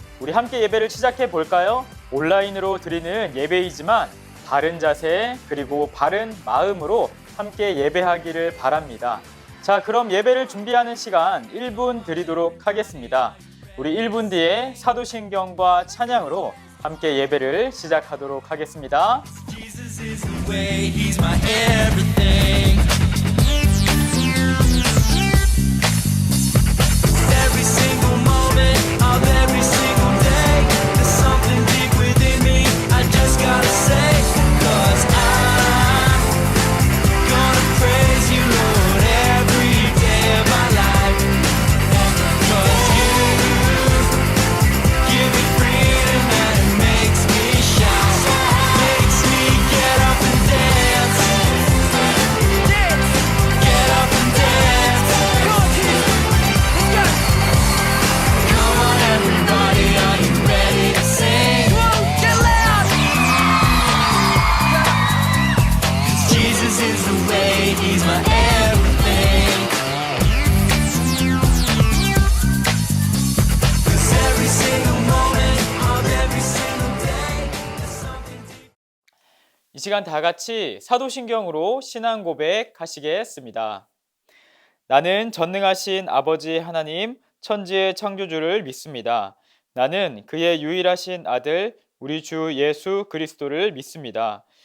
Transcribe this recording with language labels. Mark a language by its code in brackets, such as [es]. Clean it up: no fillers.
[ko] 우리 함께 예배를 시작해 볼까요? 온라인으로 드리는 예배이지만 바른 자세 그리고 바른 마음으로 함께 예배하기를 바랍니다. 자, 그럼 예배를 준비하는 시간 1분 드리도록 하겠습니다. 우리 1분 뒤에 사도신경과 찬양으로 함께 예배를 시작하도록 하겠습니다. [en] Jesus is the way, he's my everything. Every single moment of every single day, there's something deep within me, I just gotta say, 'cause I'm gonna praise you, Lord, every day of my life. 'Cause you give me freedom and it makes me shout, makes me get up and dance, get up and dance. Come on everybody, are you ready to sing? Get loud! 'Cause Jesus is the way, he's my everything. 'Cause every single moment of every single day there's something deep. [ko] 이 시간 다 같이 사도신경으로 신앙 고백하시겠습니다. 나는 전능하신 아버지 하나님, 천지의 창조주를 믿습니다. 나는 그의 유일하신 아들, 우리 주 예수 그리스도를 믿습니다.